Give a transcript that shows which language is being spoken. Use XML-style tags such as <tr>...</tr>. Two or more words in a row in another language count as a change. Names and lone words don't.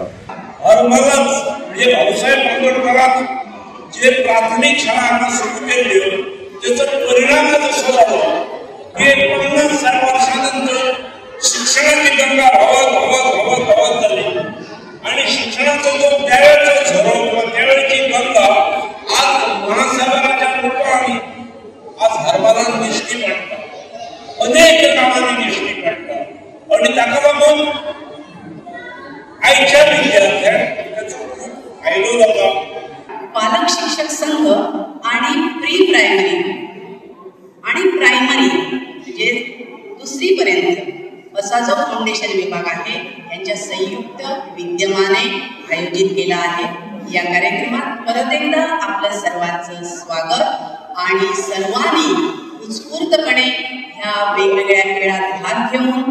<kok>हरमलच म्हणजे भाऊसाहेब बांदोडकरान जे प्राथमिक शाळा हांगा सुरू केल्ल्यो तेचो परिणामच असो जालो की 50-60 वर्षांनंतर शिक्षणाची गंगा व्हावत जाली आणि शिक्षणाचो जो त्यावेळेचो झरो किंवा त्यावेळची गंगा आज</kok> <mr>महासागराच्या रूपाने</mr> <kok>आज हरमलान दिश्टी पडटा. अनेक गावांनी दिश्टी पडटा आणि ताका लागून आयच्या विद्यार्थ्यांक त्याचो खूप फायदो जाता.</kok> <mr>पालक शिक्षक संघ आणि</mr> <en>pre primary</en> <mr>आणि प्रायमरी म्हणजे 2री पर्यंत असा जो फाउंडेशन विभाग आहे यांच्या संयुक्त विद्यमाने आयोजित केला आहे. या कार्यक्रमात परत एकदा आपल्या सर्वांचं स्वागत आणि सर्वांनी उत्स्फूर्तपणे ह्या वेगवेगळ्या खेळात भाग घेऊन</mr>